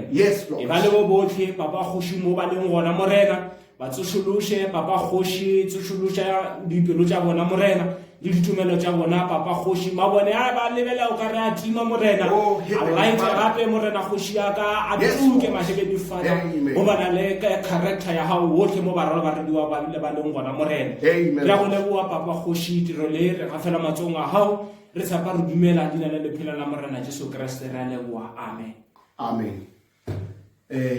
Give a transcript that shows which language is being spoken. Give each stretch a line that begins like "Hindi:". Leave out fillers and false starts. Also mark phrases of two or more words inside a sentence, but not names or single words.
Tswana: E ba le bo botlhe Papa Kgoši mo ba leng gona morena ba tsošološe Papa Kgoši tsošološa dipelo tša bona morena le ditumelo tša bona Papa Kgoši ma bone a ba lebela o ka re a tima morena a laite gape morena Kgoši ya ka a tsuke
English: my heavenly Father
Tswana: go bana le character ya hao wotlhe mo barwa le baredi ba le ba leng gona morena. Re a go leboa Papa Kgoši tiro le re ga fela matsong a hao re tshepa re dumela leina le lephelo la morena Jesu Kriste re a leboa, amen.